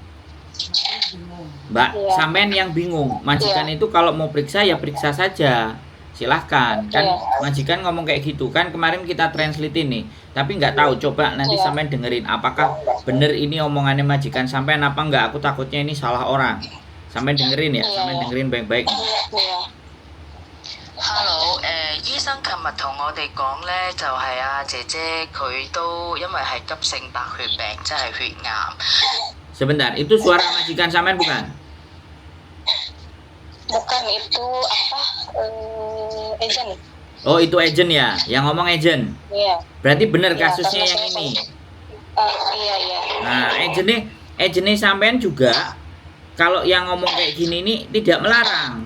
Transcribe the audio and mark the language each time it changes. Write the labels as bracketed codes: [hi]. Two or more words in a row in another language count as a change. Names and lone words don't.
[id] Mbak, sampean yang bingung. Majikan itu kalau mau periksa ya periksa saja. Silahkan. Kan majikan ngomong kayak gitu. Kan kemarin kita translate ini. Tapi nggak tahu. Coba nanti sampean dengerin. Apakah bener ini omongannya majikan sampean apa enggak? Aku takutnya ini salah orang. Sampean dengerin ya. Sampean dengerin baik-baik. [yue] Hello，醫生琴日同我哋講呢，就係姐姐佢都因為係急性白血病，即係血癌。 [id] Sebentar, itu suara majikan sampean bukan? Bukan, itu apa? Agent. Oh, itu agent ya? Yang ngomong agent? Iya. Berarti benar kasusnya yang ini? Iya. Nah, agentnya sampean juga kalau yang ngomong kayak gini ini tidak melarang.